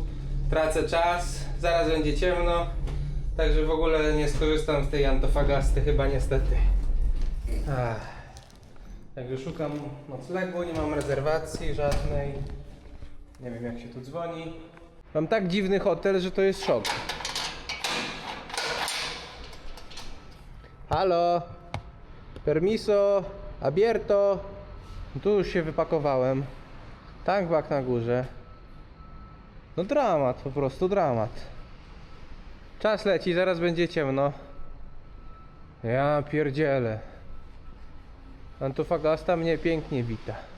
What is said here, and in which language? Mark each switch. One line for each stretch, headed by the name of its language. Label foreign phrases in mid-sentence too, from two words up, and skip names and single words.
Polish: Tracę czas, zaraz będzie ciemno. Także w ogóle nie skorzystam z tej Antofagasty chyba niestety. Także szukam noclegu, nie mam rezerwacji żadnej. Nie wiem jak się tu dzwoni. Mam tak dziwny hotel, że to jest szok. Halo?
Spanish: Permiso? Abierto?
Polish: Tu już się wypakowałem. Tankbag na górze. No dramat, po prostu dramat. Czas leci, zaraz będzie ciemno. Ja pierdzielę. Antofagasta mnie pięknie wita.